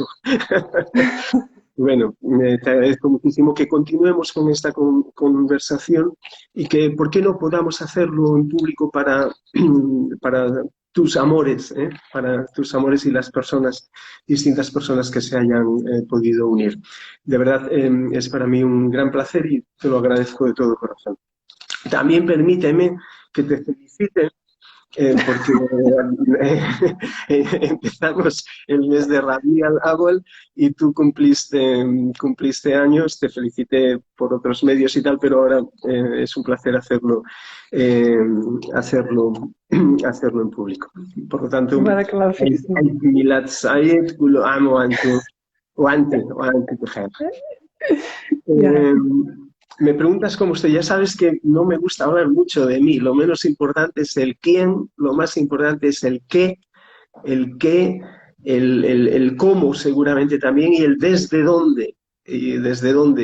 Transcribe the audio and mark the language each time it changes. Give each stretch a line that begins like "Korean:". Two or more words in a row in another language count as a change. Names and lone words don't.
Spanish: Bueno, te agradezco muchísimo que continuemos con esta conversación y que, ¿por qué no podamos hacerlo en público para, para tus amores, para tus amores y las personas, distintas personas que se hayan podido unir? De verdad, es para mí un gran placer y te lo agradezco de todo corazón. También permíteme que te felicite porque empezamos el mes de Rabi al-Awwal y tú cumpliste años, te felicité por otros medios y tal, pero ahora es un placer eh, hacerlo, hacerlo en público. Por lo tanto,
Arabic: بارك الله فيك. ميلاد سعيد، كل عام وأنتم، وأنتم بخير.
Spanish: Ya. Me preguntas cómo estoy. Ya sabes que no me gusta hablar mucho de mí. Lo menos importante es el quién, lo más importante es el qué, el cómo seguramente también y el desde dónde. Y desde dónde.